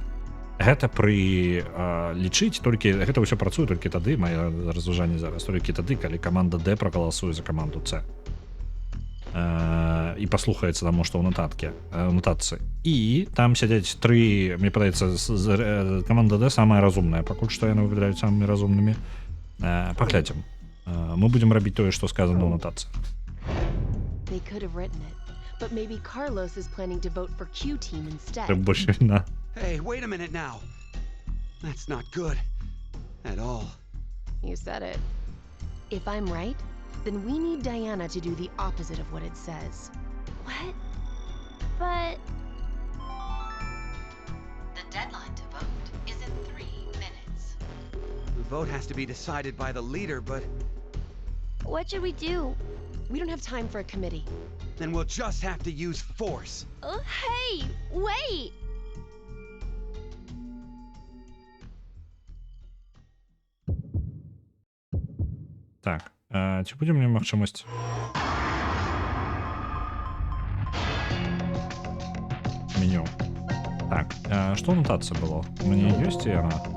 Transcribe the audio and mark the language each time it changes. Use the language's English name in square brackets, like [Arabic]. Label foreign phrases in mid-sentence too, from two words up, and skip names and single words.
[Belarusian] Гэта пры лічыць толькі, гэта ўсё працуе толькі тады, мае разважанне зараз, толькі тады, калі каманда D прагаласуе за каманду C. І паслухаецца таму, што ў нотатцы. І там сядзяць тры, мне падаецца, каманда D самая разумная, пакуль што яны выглядаюць самымі разумнымі. Паглядзім. Мы будзем рабіць тое, што сказана ў нотатцы. [English] They could have written it, but maybe Carlos is planning to vote for Q-Team instead. [Belarusian] Трэба больш віна. [English] Hey, wait a minute now. That's not good. At all. You said it. If I'm right, then we need Diana to do the opposite of what it says. What? But. The deadline to vote is in 3 minutes. The vote has to be decided by the leader, but What should we do? We don't have time for a committee. then we'll just have to use force. Hey, wait! [Belarusian] Так, ці будзе мне магчымасць? Меню. Так, што ў нотацыі было? У мяне ёсць яна?